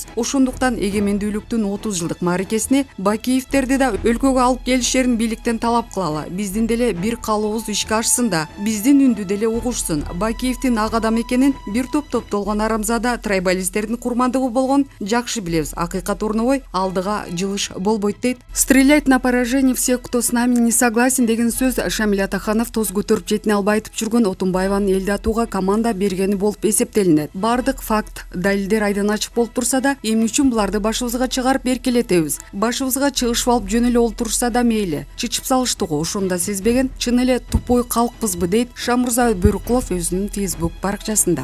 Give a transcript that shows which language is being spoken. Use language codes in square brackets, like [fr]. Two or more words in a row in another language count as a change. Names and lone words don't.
[ky] Ошондуктан эгемендүүлүктүн 30 жылдык мааракесине Бакиевтерди да өлкөгө алып келишерин бийликтен талап кылалы. Биздин деле бир калыбыз ишке ашсын да, биздин үндү деле угушсун. Бакиевдин ак адам экенин бир топ топтолгон арамзада трайбалисттердин курмандыгы болгон жакшы билебиз. Акыйкат орнобой, алдыга жылыш болбойт дейт. [ru] Стрелять на поражение всех, кто с нами не согласен [ky] деген сөз Шамиль Атаханов тоз көтөрүп жетине албай айтып жүргөн Отунбаеванын элди атууга команда бергени болуп эсептелинет. Бардык факт, далилдер айдан ачык болуп турса да, эмне үчүн буларды башыбызга чыгарып эркелетебиз? Башыбызга чыгышып алып жөн эле олтурушса да мейли. Чычып салышты го, ошону да сезбеген, чын эле тупой калкпызбы дейт Шамурза Бөркулов өзүнүн Facebook баракчасында.